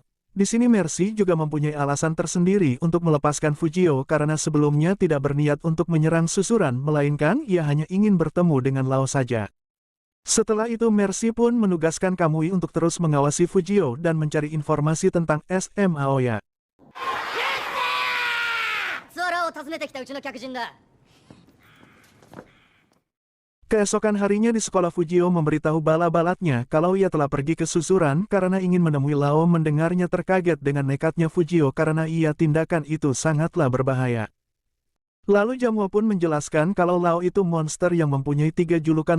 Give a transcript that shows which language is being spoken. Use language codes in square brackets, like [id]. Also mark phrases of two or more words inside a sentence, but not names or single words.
[id] Di sini Mercy juga mempunyai alasan tersendiri untuk melepaskan Fujio karena sebelumnya tidak berniat untuk menyerang Susuran, melainkan ia hanya ingin bertemu dengan Lao saja. Setelah itu Mercy pun menugaskan Kamui untuk terus mengawasi Fujio dan mencari informasi tentang SMA Aoya. [ja] ツアラを訪ねてきたうちの客人だ [id] Keesokan harinya di sekolah Fujio memberitahu bala-balatnya kalau ia telah pergi ke Susuran karena ingin menemui Lao. Mendengarnya terkaget dengan nekatnya Fujio karena ia tindakan itu sangatlah berbahaya. Lalu Jamwo pun menjelaskan kalau Lao itu monster yang mempunyai 3 julukan.